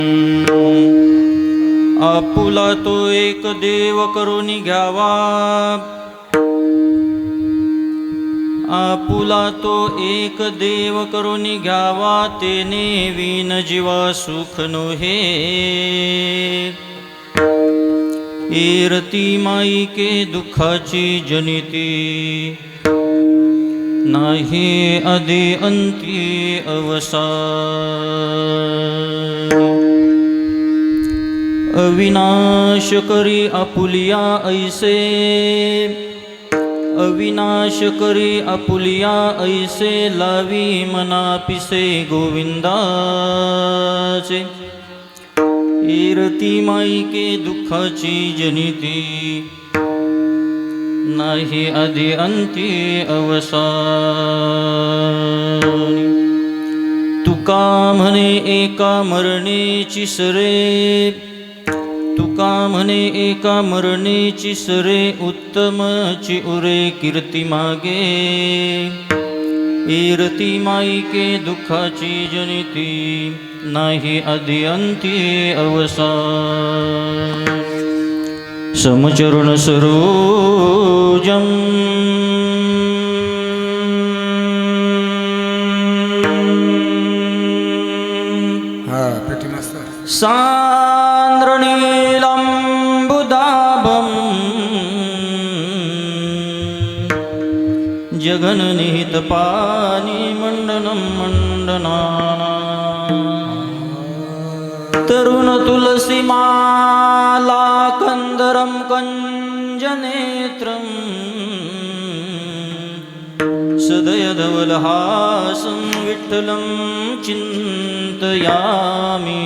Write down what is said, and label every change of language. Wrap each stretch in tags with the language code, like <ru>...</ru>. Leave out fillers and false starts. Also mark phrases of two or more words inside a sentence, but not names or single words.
<mr>आपुला तो एक देव करून घ्यावा, आपुला तो एक देव करून घ्यावा, तेने विन जीवा सुख नोहे। ईरती माई के दुःखाची जनिती, नाही आदि अंती अवसान। अविनाश करी आपुलिया ऐसे, अविनाश करी आपुलिया ऐसे, लावी मना पिसे गोविंदाचे। ईरती माई के दुःखाची जनिती, नाही आदि अंती अवसान। तुका म्हणे एका मरणेची सरे, तुका म्हणे एका मरणेची सरे, उत्तमची उरे कीर्ती मागे। ईरती माई के दुःखाची जनिती, नाही आदि अंती अवसान।</mr> <sa>समचरण सरोजम सांद्रनीलंबुदाभं, जगन्निहित पानी मंडनं मंडनाना। तरुण तुलसी माला कंदरं कंजनेत्रं, सदयधवलहासं विठ्ठलं चिन्तयामि।</sa>